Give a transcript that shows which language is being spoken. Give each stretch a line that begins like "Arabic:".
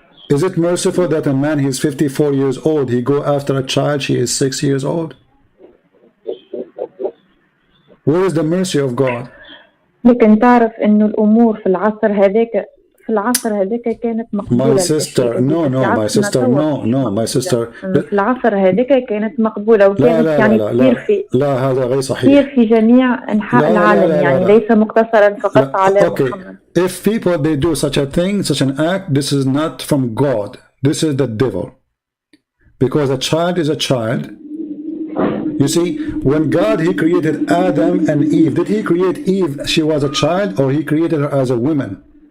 English: Is it merciful that a man, he's 54 years old, he go after a child, she is 6 years old? Where is the mercy of God?
Arabic: لكن تعرف إنه الأمور في العصر هذاك كانت مقبولة.
English: My sister, no, my sister, my sister.
Arabic: في العصر هذاك كانت مقبولة وكانت يعني تصير في هذا غير صحيح. تصير في جميع أنحاء العالم يعني ليس مقتصرا فقط على محمد.
English: If people they do such a thing, such an act, this is not from God. This is the devil. Because a child is a child. You see, when God, he created Adam and Eve, did he create Eve, she was a child, or he created her as a woman?